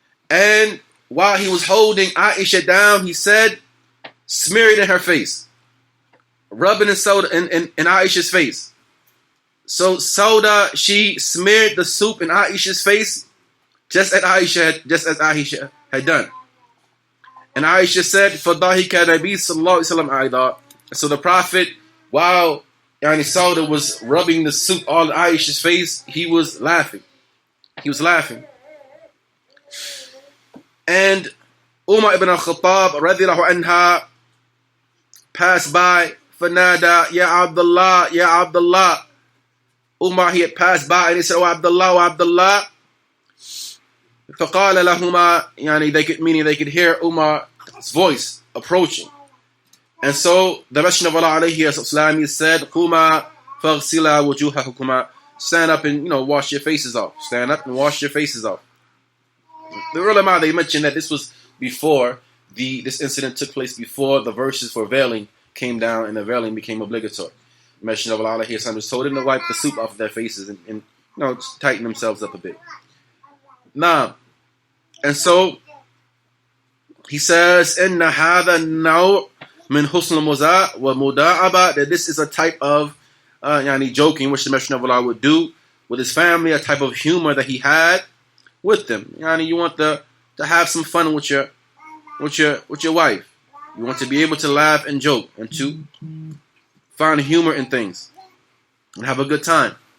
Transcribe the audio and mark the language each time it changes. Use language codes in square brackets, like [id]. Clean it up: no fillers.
[en] And while he was holding Aisha down, he said, smear it in her face. Rubbing in Sauda in Aisha's face. So Sauda, she smeared the soup in Aisha's face just as Aisha had done. And Aisha said, [ar] فَضَحِكَ نَبِيُّ صَلَّى اللَّهُ عَلَيْهِ وَسَلَّمَ أَيْضًا. [en] So the Prophet, while Sauda was rubbing the soup all in Aisha's face, he was laughing. He was laughing. And Umar ibn al-Khattab radiallahu anha passed by, [ar] فَنَادَى يَا [en] Abdullah, Ya Abdullah. Umar, he had passed by and he said, Oh Abdullah. [ar] فَقَالَ لَهُمَا, [en] meaning they could hear Umar's voice approaching. And so the Messenger of Allah alayhi wasallam, he said, [ar] قُمَا فَاغْسِلَا وُجُوهَكُمَا. [en] Stand up and wash your faces off. Stand up and wash your faces off. The ulama, they mentioned that this was before this incident took place, before the verses for veiling came down and the veiling became obligatory. The Messenger of Allah alayhi wasallam told them to wipe the soup off of their faces and tighten themselves up a bit. Now, and so he says, [ar] إِنَّ هَذَا النَّوْعِ مِنْ حُسْنِ الْمُزَاءِ وَمُدَاعَبَةِ. [en] That this is a type of joking which the Messenger of Allah would do with his family, a type of humor that he had with them. You want to have some fun with your wife. You want to be able to laugh and joke and to find humor in things and have a good time.